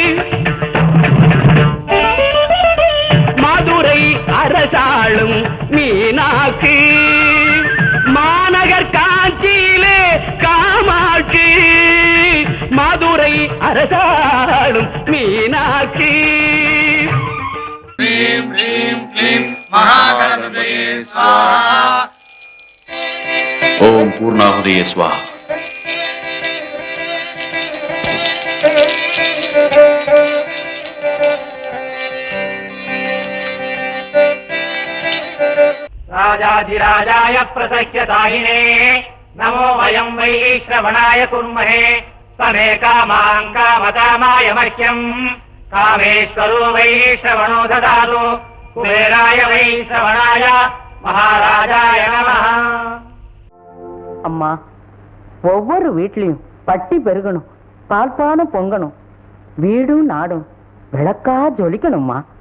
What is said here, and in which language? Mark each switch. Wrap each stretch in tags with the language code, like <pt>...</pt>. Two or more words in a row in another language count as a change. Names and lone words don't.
<ta>மதுரை அரசாளும் மீனாட்சி மாநகர் காஞ்சியிலே காமாட்சி மதுரை அரசாளும் மீனாட்சி</ta> <sa>ह्रीं ह्रीं क्लीं महागणपतये स्वाहा ओं पूर्णाहुतये स्वाहा. राजाधिराजाय प्रसह्यतायिने नमो वयं वै श्रवणाय कुर्महे तमे कामां कामकामाय मह्यम् कामेश्वरो वै श्रवणो ददातु कुबेराय वै श्रवणाय महाराजाय नमः.</sa> <ta>அம்மா, ஒவ்வொரு வீட்லயும் பட்டி பெருகணும், பால்பானம் பொங்கணும், வீடும் நாடும் விளக்கா ஜொலிக்கணும்மா.</ta>